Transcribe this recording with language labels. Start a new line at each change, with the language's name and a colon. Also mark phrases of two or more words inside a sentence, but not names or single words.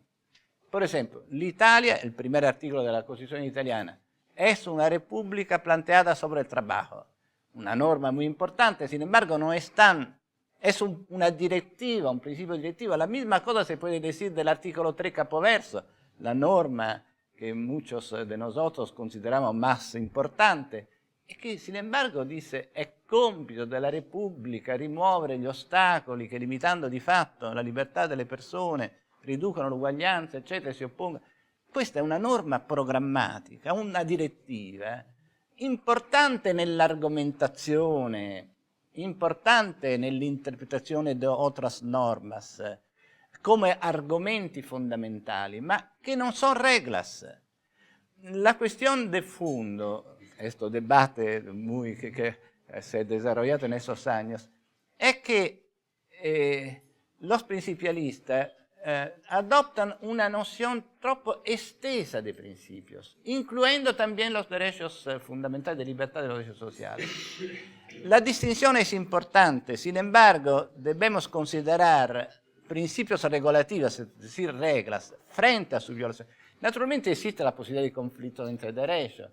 Spanish: Por ejemplo, l'Italia, el primer artículo de la Constitución italiana, es una república planteada sobre el trabajo, una norma muy importante, sin embargo no es tan, es una directiva, un principio directivo. La misma cosa se puede decir del artículo 3 capoverso, la norma que muchos de nosotros consideramos más importante,
Italian: e che
Spanish: sin embargo
Italian: dice è compito della Repubblica rimuovere gli ostacoli che limitando di fatto la libertà delle persone riducono l'uguaglianza, eccetera, si oppongono. Questa è una norma programmatica, una direttiva importante nell'argomentazione, importante nell'interpretazione di
Spanish: otras normas
Italian: come argomenti fondamentali, ma che non
Spanish: son reglas. La cuestión de fondo, este debate que se ha desarrollado en esos años, es que los principialistas adoptan una noción
Italian: troppo estesa
Spanish: de principios, incluyendo también los derechos fundamentales de libertad y los derechos sociales. La distinción es importante, sin embargo, debemos considerar principios regulativos, es decir, reglas, frente a su violación. Naturalmente existe la posibilidad de conflicto entre derechos.